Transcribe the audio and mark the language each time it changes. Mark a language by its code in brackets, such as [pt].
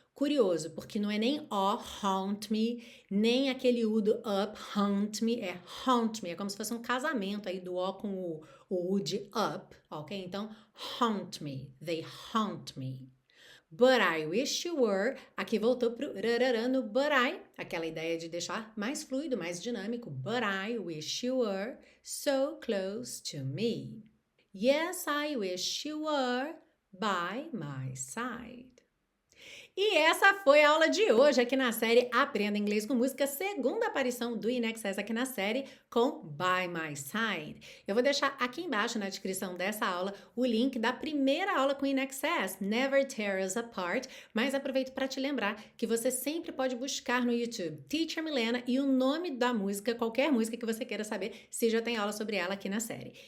[pt] Curioso, porque não é nem ó, [en] haunt me, [pt] nem aquele U do up, haunt me, é haunt me. É como se fosse um casamento aí do ó com o U de up, ok? Então, [en] haunt me, they haunt me. But I wish you were. [pt] Aqui voltou pro rarará no but I, aquela ideia de deixar mais fluido, mais dinâmico. [en] But I wish you were so close to me. Yes, I wish you were by my side. [pt] E essa foi a aula de hoje aqui na série Aprenda Inglês com Música, segunda aparição do InAccess aqui na série com By My Side. Eu vou deixar aqui embaixo na descrição dessa aula o link da primeira aula com InAccess, Never Tear Us Apart, mas aproveito para te lembrar que você sempre pode buscar no YouTube Teacher Milena e o nome da música, qualquer música que você queira saber, se já tem aula sobre ela aqui na série.